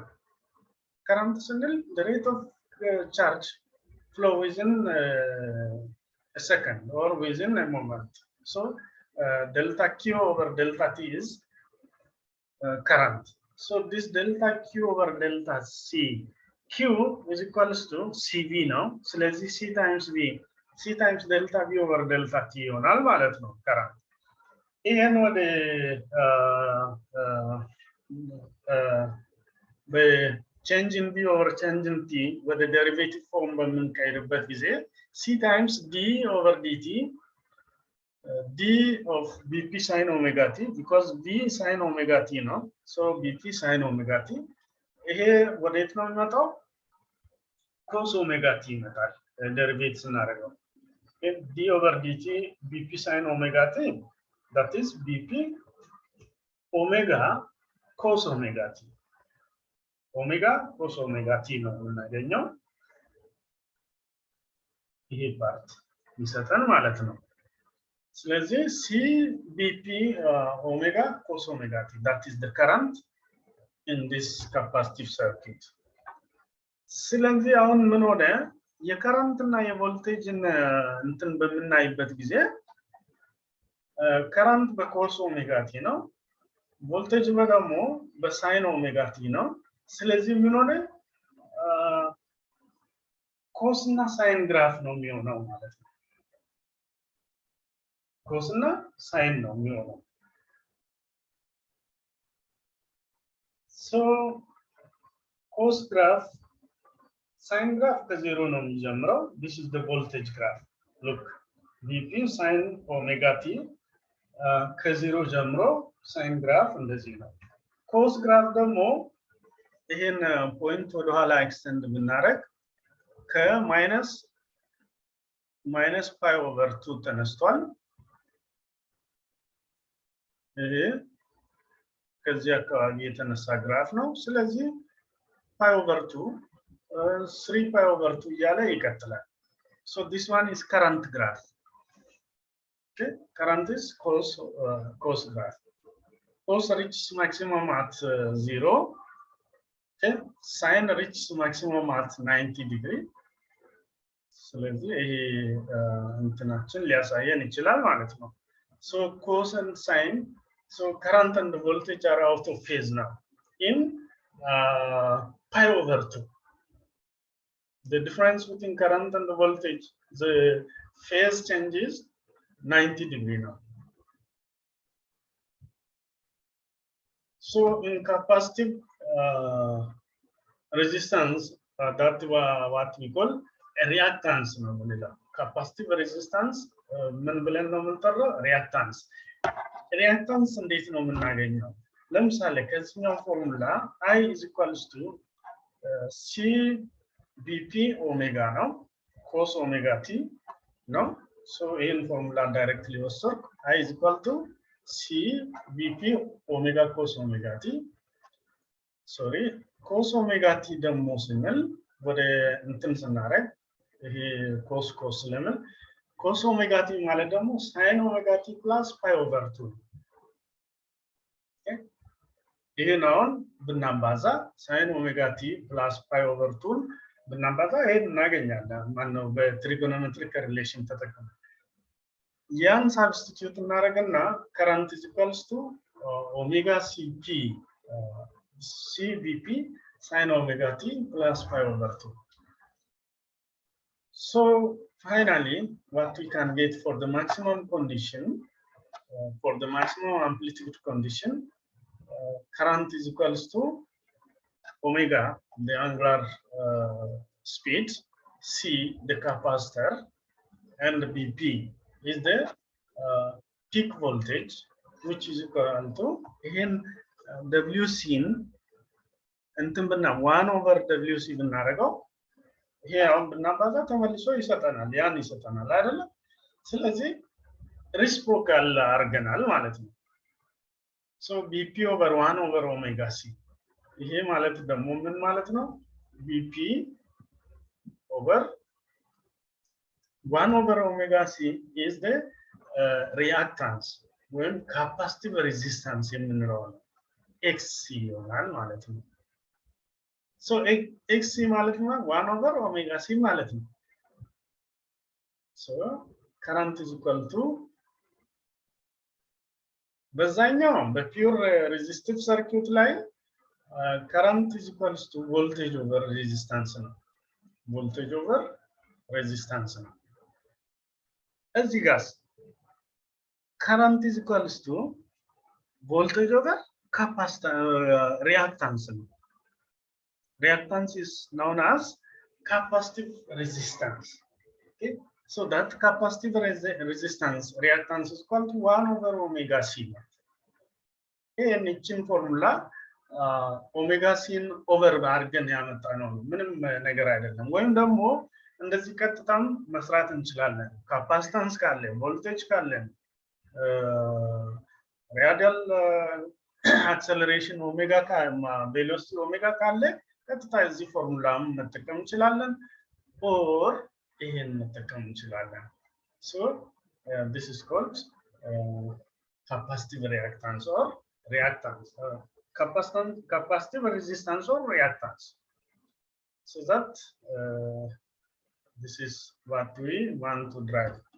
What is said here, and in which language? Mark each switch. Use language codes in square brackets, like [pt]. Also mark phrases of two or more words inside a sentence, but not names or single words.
[en] Current is the rate of charge flow is in a second or within a moment. So delta Q over delta T is current. So this delta Q over delta C, Q is equals to CV now. So let's see C times V. C times delta V over delta T [am] ይሆናል ማለት ነው [en] current [am] ይሄን ወደ [en] change in V over change in T with the derivative form [am] በምንቀይርበት ጊዜ [en] C times D over dt D of BP sin omega T because V sin omega T ነው so BP sin omega T [am] ይሄ ወዴት ነው የሚመጣው [en] cos omega T [am] ይመጣል derivative ስናደርገው [en] D over dt BP sin omega T that is BP omega cos omega T omega cos omega T [am] ነው የምናገኘው ይሄ ፓርት ይሰጠን ማለት ነው ስለዚህ [en] C BP omega cos omega T that is the current in this capacitive circuit [am] ስለዚህ አሁን ምን ሆነ የከረንት እና የቮልቴጅን እንትን በምናይበት ጊዜ ከረንት [en] በcos omega T [am] ነው ቮልቴጅ ደግሞ [en] በsin omega T [am] ነው ስለዚህ ምን ሆነ ኮስ እና ሳይን ግራፍ ነው የሚሆነው ማለት ነው ኮስ እና ሳይን ነው የሚሆነው [en] so cos graph sin graph [am] ከዜሮ ነው የሚጀምረው [en] this is the voltage graph look VP sin omega t [am] ከዜሮ ጀምሮ [en] sin graph [am] እንደዚህ ነው [en] cos graph [am] ደግሞ ይሄን ፖይንት ወደ ኋላ ኤክስቴንድ ብናረግ ከማይነስ [en] pi over 2 [am] ተነስቷል ይሄ ከዚህ አካባቢ የተነሳ ግራፍ ነው ስለዚህ [en] pi over 2 3 pi over 2 [am] እያለ ይቀጥላል [en] so this one is current graph okay current is cos graph cos reaches maximum at 0 okay sin reaches maximum at 90 degree [am] ስለዚህ ይሄ እንትናችን ሊያሳየን ይችላል ማለት ነው [en] so cos and sin so current and voltage are out of phase now in pi over 2 the difference between current and the voltage the phase changes 90 degree now so in capacitive resistance that what we call a reactance [am] ነው የምንለው [en] capacitive resistance [am] ምን ብለን ነው የምንጠራው [en] reactance reactance [am] እንዴት ነው የምናገኘው ለምሳሌ ከዚህኛው ፎርሙላ [en] I is equals to C BP omega ነው cos omega t ነው so [am] ይሄን ፎርሙላ ዳይሬክትሊ ወሰድኩ [en] I is equal to C BP omega cos omega t sorry cos omega t [am] ደግሞ ስንል ወደ እንትን ስናረግ ይሄ [en] cos ለምን cos omega t [am] ማለት ደግሞ [en] sin omega t plus pi over 2 [am] ይሄ ነው ብናባዛ [en] sin omega t plus pi over 2 [am] ብናባዛ ይሄን እናገኛለን ማነው [en] በtrigonometric relation [am] ተጠቅመን ያን ሳብስቲቲዩት እናደርግና [en] current is equals to omega cp cvp sin omega t plus pi over 2 so finally what we can get for the maximum condition for the maximum amplitude condition current is equals to omega the angular speed c the capacitor and bp is the peak voltage which is equal to in wc [am] እንትን ብና [en] 1 over wc [am] ብናረጋው ይሄ አሁን ብናባዛ ተመልሶ ይሰጠናል ያን ይሰጠናል አይደል ስለዚህ ሪስፕሮካል አርገናል ማለት ነው [en] so bp over 1 over omega c [am] ይሄ ማለት ደግሞ ምን ማለት ነው [en] bp over 1 over omega c is the reactance when capacitive resistance [am] የምንለው ነው [en] xc [am] ይሆናል ማለት ነው [en] so xc [am] ማለት ነው [en] 1 over omega c [am] ማለት ነው [en] so current is equal to [am] በዛኛው በፒውር [en] resistive circuit [am] ላይ [en] current is equals to voltage over resistance [am] ነው [en] voltage over resistance [am] ነው እዚህ ጋር [en] current is equals to voltage over reactance. Reactance is known as capacitive resistance. Okay, so that capacitive resistance reactance is equal to 1 over omega c. [am] ይሄን እቺን ፎርሙላ [en] omega C in over [am] አድርገን ያመጣ ነው ምንም ነገር አይደለም ወይም ደግሞ እንደዚህ ቀጥታም መስራት እንችላለን ካፓሲታንስ ካለ ቮልቴጅ ካለ [en] radial acceleration omega velocity omega [am] ካለ ቀጥታ እዚህ ፎርሙላም መጠቀም እንችላለን [en] ኦር ይሄን መጠቀም እንችላለን so this is called capacitive reactance or reactance capacitive resistance or reactance so that this is what we want to drive